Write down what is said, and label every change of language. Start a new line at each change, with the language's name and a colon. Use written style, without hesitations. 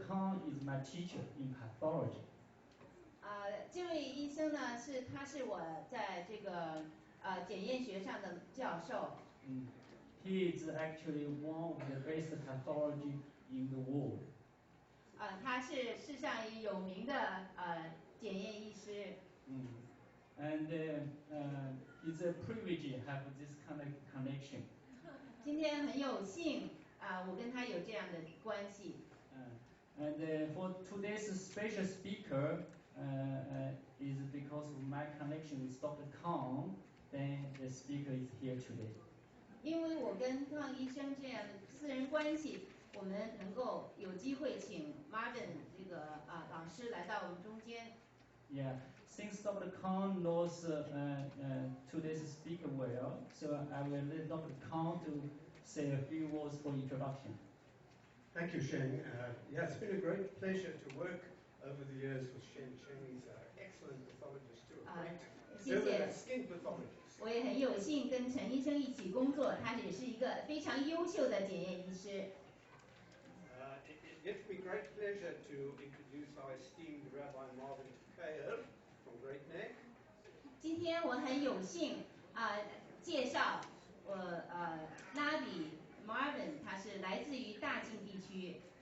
English: Khan is my teacher in pathology.
Chinese: 这位医生呢，他是我在这个检验学上的教授。
English: He is actually one of the best pathology in the world.
Chinese: 他是世上有名的检验医师。
English: And it's a privilege to have this kind of connection.
Chinese: 今天很有幸我跟他有这样的关系。
English: And for today's special speaker is because of my connection with Dr. Khan, then the speaker is here today.
Chinese: 因为我跟康医生这样的私人关系，我们能够有机会请 Marvin 这个老师来到我们中间。
English: Yeah, since Dr. Khan knows today's speaker well, so I will let Dr. Khan to say a few words for introduction. Thank you, Sheng. Yeah, it's been a great pleasure to work over the years with Sheng. Sheng is an excellent pathologist too, a great skin pathologist.
Chinese: 我也很有幸跟陈医生一起工作，他也是一个非常优秀的检验医师。
English: It gives me great pleasure to introduce our esteemed Rabbi Marvin Tokayer from Great Neck.
Chinese: 今天我很有幸介绍我拉比 Marvin， 他是来自于大晋地区。